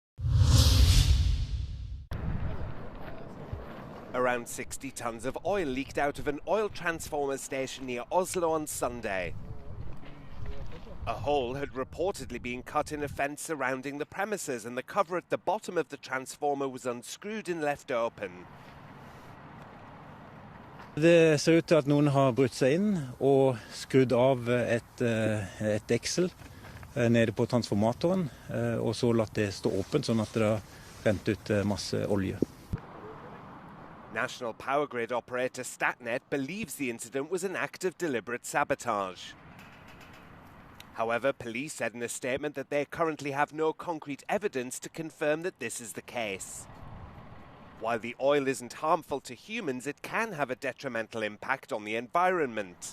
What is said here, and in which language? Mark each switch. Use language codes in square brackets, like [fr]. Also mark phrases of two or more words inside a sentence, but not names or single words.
[en] Around 60 tons of oil leaked out of an oil transformer station near Oslo on Sunday. A hole had reportedly been cut in a fence surrounding the premises, and the cover at the bottom of the transformer was unscrewed and left open. [no] Det ser ut til at noen har brutt seg inn og skrudd av et deksel nede på transformatoren, og så latt det stå åpent sånn at det rent ut masse olje. [en] National power grid operator Statnett believes the incident was an act of deliberate sabotage. However, police said in a statement that they currently have no concrete evidence to confirm that this is the case. While the oil isn't harmful to humans, it can have a detrimental impact on the environment.